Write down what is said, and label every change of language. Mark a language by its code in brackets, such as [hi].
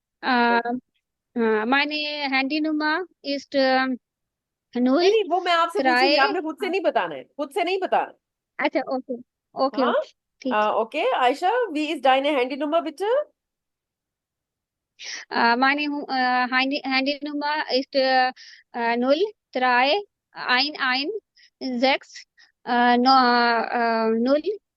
[de] Äh, meine Handynummer ist [hi] नहीं [de] null [hi] नहीं, वो मैं आपसे पूछूंगी, [de] drei [hi] आपने खुद से नहीं बताना है, खुद से नहीं बताना। अच्छा ओके ओके हाँ। ओके ठीक [de] ओके आयशा, wie ist deine Handynummer bitte? meine Handynummer ist 0 3 1 1 6 no, 0